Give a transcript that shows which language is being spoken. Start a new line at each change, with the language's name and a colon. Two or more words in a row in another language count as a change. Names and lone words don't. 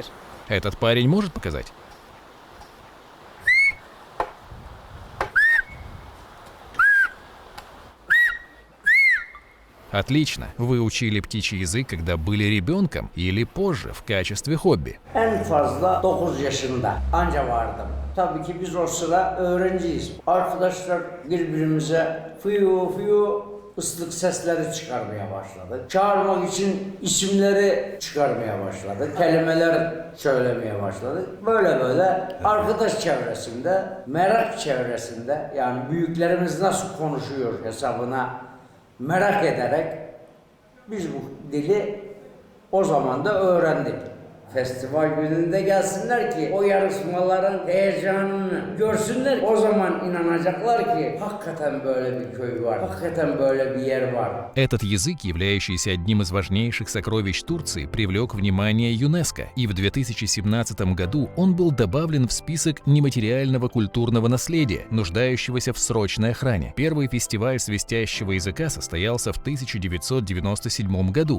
Russian: Этот парень может показать? Отлично. Вы учили птичий язык, когда были rебенком или позже в kачестве хобби?
Turkish: En fazla 9 yaşında anca vardım. Tabii ki biz o sıra öğrenciyiz. Arkadaşlar birbirimize fıyu fıyu ıslık sesleri çıkarmaya başladık. Çağırmak için isimleri çıkarmaya başladık. Kelimeler söylemeye başladık. Böyle böyle arkadaş çevresinde, merak çevresinde, yani büyüklerimiz nasıl konuşuyor hesabına merak ederek biz bu dili o zaman da öğrendik. Festival gününde gelsinler ki o yarışmaların heyecanını görsünler. O zaman inanacaklar ki hakikaten böyle bir köy var, hakikaten böyle bir yer var.
Russian: Этот язык, являющийся одним из важнейших сокровищ Турции, привлек внимание ЮНЕСКО, и в 2017 году он был добавлен в список нематериального культурного наследия, нуждающегося в срочной охране. Первый фестиваль свистящего языка состоялся в 1997 году.